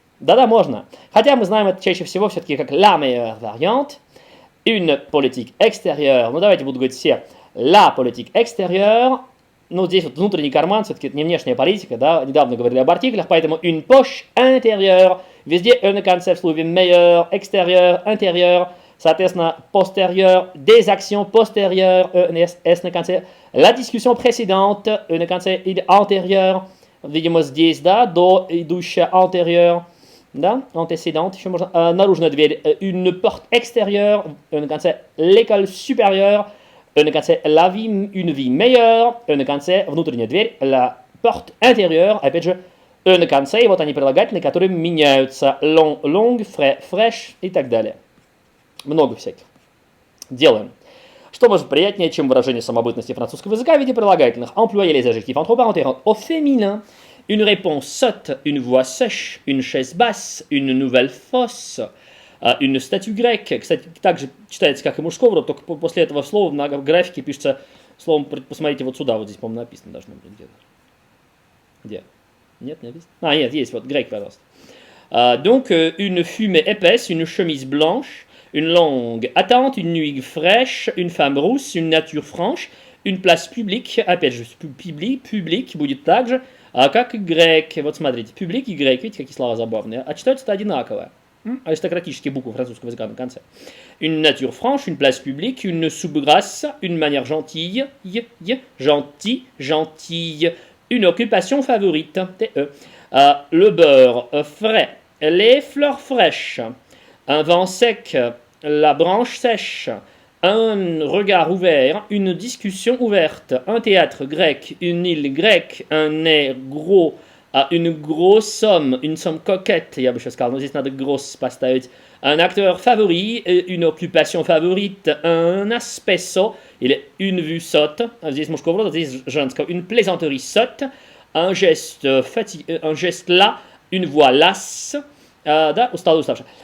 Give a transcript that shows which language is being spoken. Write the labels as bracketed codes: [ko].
[ru] Да-да, можно. Хотя мы знаем это чаще всего все-таки как [fr] la meilleure variante. Une politique extérieure. [ru] Ну, давайте буду говорить все. [fr] La politique extérieure. [ru] Ну, здесь вот внутренний карман, все-таки это не внешняя политика, да, недавно говорили об артиклях, поэтому [fr] une poche intérieure. [ru] Везде в слове meilleur, extérieur, intérieur. Соответственно, [fr] postérieur, des actions postérieures, la discussion précédente, [ru] или [fr] antérieure. [ru] Видимо, здесь, да, до идущая antérieure, да, antécédente, еще можно, наружная дверь, [fr] une porte extérieure, l'école supérieure, la vie, une vie meilleure, [ru] внутренняя дверь, [fr] la porte intérieure, [ru] опять же, и вот они прилагательные, которые меняются, long, fresh и так далее. Много всяких. Делаем. Что может приятнее, чем выражение самобытности французского языка в виде прилагательных? [fr] Employer les adjectifs entre parenthèses au féminin. Une réponse sotte, une voix sèche, une chaise basse, une nouvelle fosse, une statue grecque. [ru] Кстати, также читается, как и мужского рода, только после этого слова на графике пишется словом, посмотрите, вот сюда, вот здесь, по-моему, написано должно быть где-то. Где? Нет, не написано? А, нет, есть, вот, grec, пожалуйста. [fr] Donc, une fumée épaisse, une chemise blanche, une longue attente, une nuit fraîche, une femme rousse, une nature franche, une place publique, [ru] опять же, public будет также, как и grec. Вот смотрите, public и grec, видите, какие слова забавные, а читаются-то одинаково. Аристократические буквы французского языка на конце. [fr] Une nature franche, une place publique, une soupe grasse, une manière gentille, gentille, une occupation favorite, le beurre frais, les fleurs fraîches, un vent sec, la branche sèche, un regard ouvert, une discussion ouverte, un théâtre grec, une île grecque, un nez gros, une grosse somme, une somme coquette, [ru] я бы сейчас сказал, но здесь надо [fr] grosse поставить, un acteur favori, une occupation favorite, un aspesso, или une vue sotte, здесь мужского рода, здесь женского, une plaisanterie sotte, un geste là, une voix lasse, [ru] да, усталый, уставший.